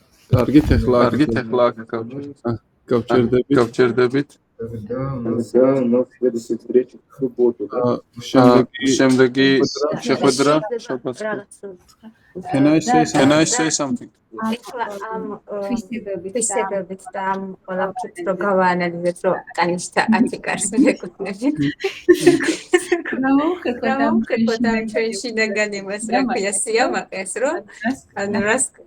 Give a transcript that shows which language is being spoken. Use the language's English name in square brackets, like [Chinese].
[Georgian] კარგით, ახლა გავჩერდებით. [Russian] Да, у нас следующая встреча в субботу. [Georgian] შემდეგი შეხვედრა შაბათს. [English] Can I say something? [Georgian] ახლა ამ თვისებებით და ამ ყველაფერს რო გავაანალიზეთ, რომ კანიშთა 10 კარს მეკუთვნებით. გამოვხეკოთ ამ ჩვენ შინაგან იმას, რა ქვია, სიამაყეს, რომ ანუ რას